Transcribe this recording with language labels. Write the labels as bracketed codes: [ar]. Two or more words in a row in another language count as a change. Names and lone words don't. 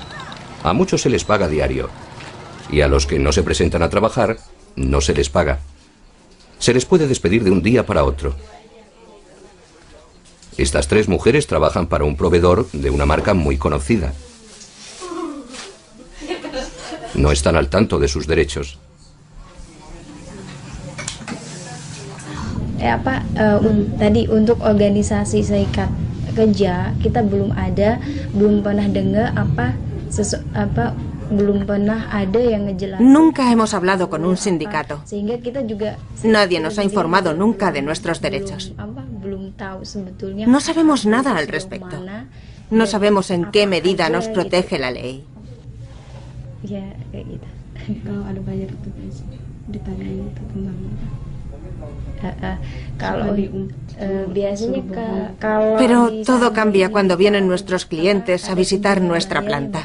[es] A muchos se les paga diario y a los que no se presentan a trabajar no se les paga. Se les puede despedir de un día para otro. Estas tres mujeres trabajan para un proveedor de una marca muy conocida. No están al tanto de sus derechos. [id] Tadi untuk organisasi serikat kerja kita belum pernah dengar belum pernah ada yang ngejelasin. [es] Nunca hemos hablado con un sindicato. Nadie nos ha informado nunca de nuestros derechos. No sabemos nada al respecto. No sabemos en qué medida nos protege la ley. Pero todo cambia cuando vienen nuestros clientes a visitar nuestra planta.